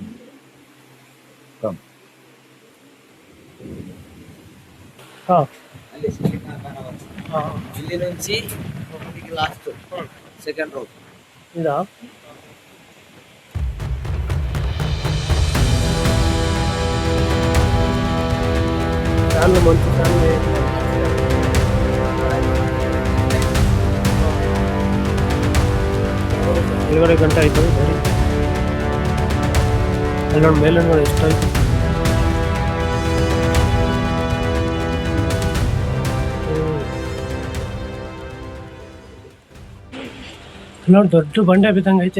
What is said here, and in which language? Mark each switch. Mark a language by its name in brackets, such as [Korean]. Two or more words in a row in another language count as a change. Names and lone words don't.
[Telugu] ಇಲ್ಲಿ నుంచి [English] last second row [Telugu] ఇదా? ఫ్యాన్లు మంచి ఫ్యాన్లు. [Kannada] ಇಳುವರೆ ಗಂಟೆ ಆಯ್ತು. ಅಲ್ಲಿ ನೋಡಿ ಮೇಲೆ ನೋಡಿ ಎಷ್ಟಾಯ್ತು. ನೋಡಿ ದೊಡ್ಡ ಬಂಡೆ ಬಿದ್ದಂಗೆ ಐತೆ.